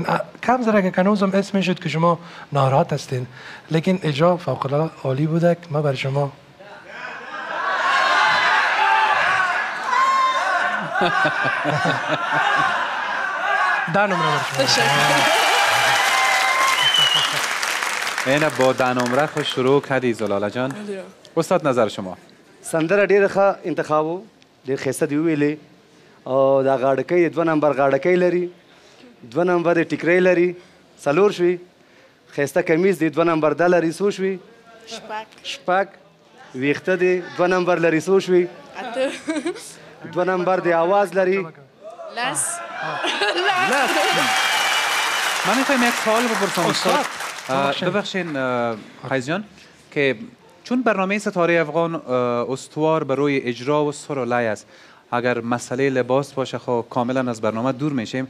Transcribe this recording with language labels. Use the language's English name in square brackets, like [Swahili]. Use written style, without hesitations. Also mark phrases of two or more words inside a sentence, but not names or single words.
[Persian] کم ذره که کنوزم اس میشد که شما ناراحت هستین، لیکن اجرا فوق العاده عالی بوده که ما بر شما ده نمره بر شما. اینه با ده نمره خوش شروع کردی زلاله جان. استاد نظر شما؟ [Pashto] سندره ډېره ښه انتخاب و، ډېر ښایسته دې وویلې او دا غاړکۍ 2 نمبر غاړکۍ لري، 2 نمبر یې ټیکرۍ لري، 4 شوي. ښایسته کمیز دی 2 نمبر ده لري، څو شوي؟ شپږ. ویښته دی 2 نمبر لري، څو شوي؟ 2 نمبر دی آواز لري، لس. [Persian] من میخوایم یک سوال بپرسم استاد. ببخشین قیس جان که چون برنامه ستاره افغان استوار بر روی اجرا و سر و لای است، اگر مسئله لباس باشه خب کاملا از برنامه دور میشیم.